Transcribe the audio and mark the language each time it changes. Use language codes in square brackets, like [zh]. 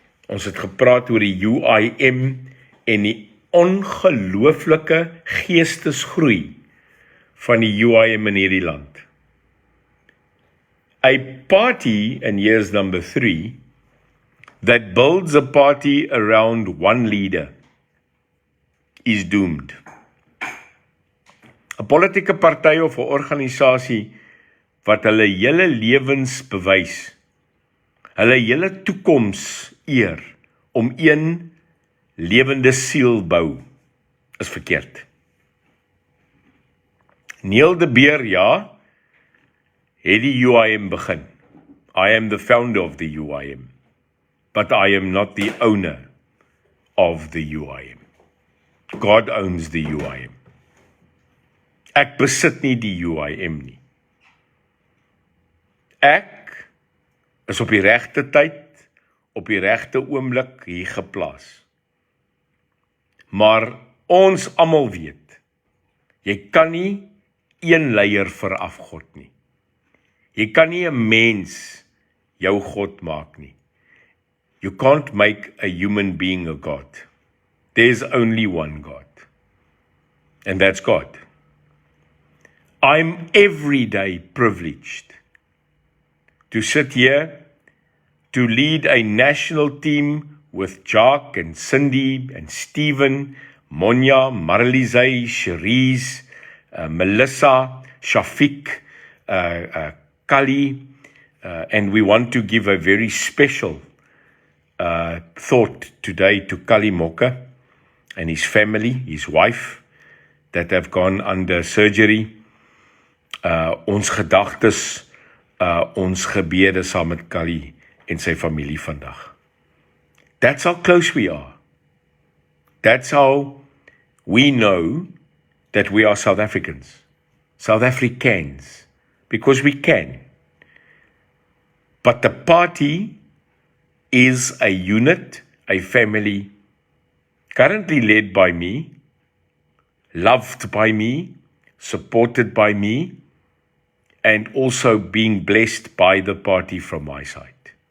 [af] Ons het gepraat oor die UIM en die ongelooflike geestesgroei van die UIM in hierdie land. [en] A party, and here's number 3, that builds a party around one leader is doomed. [af] 'n Politieke party of 'n organisasie wat hulle hele lewens bewys, hulle hele toekoms eer om een lewende siel bou, is verkeerd. Neil de Beer, ja, het die UIM begin. [en] I am the founder of the UIM, but I am not the owner of the UIM. God owns the UIM. [af] Ek besit nie die UIM nie. Ek is op die regte tyd, op die regte oomblik hier geplaas. Maar ons almal weet, jy kan nie een leier veraf God nie. Jy kan nie 'n mens jou God maak nie. [en] You can't make a human being a God. There's only one God. And that's God. I'm every day privileged to sit here to lead a national team with Jacques and Cindy and Stephen, Monya, Marlise, Cherise, Melissa, Shafiq, Kali, and we want to give a very special thought today to Kali Moka and his family, his wife, that have gone under surgery. [af] Ons gedagtes, ons gebede saam met Kali en sy familie vandag. [en] That's how close we are. That's how we know that we are South Africans, South Africans, because we can. But the party is a unit, a family, currently led by me, loved by me, supported by me, and also being blessed by the party from my side.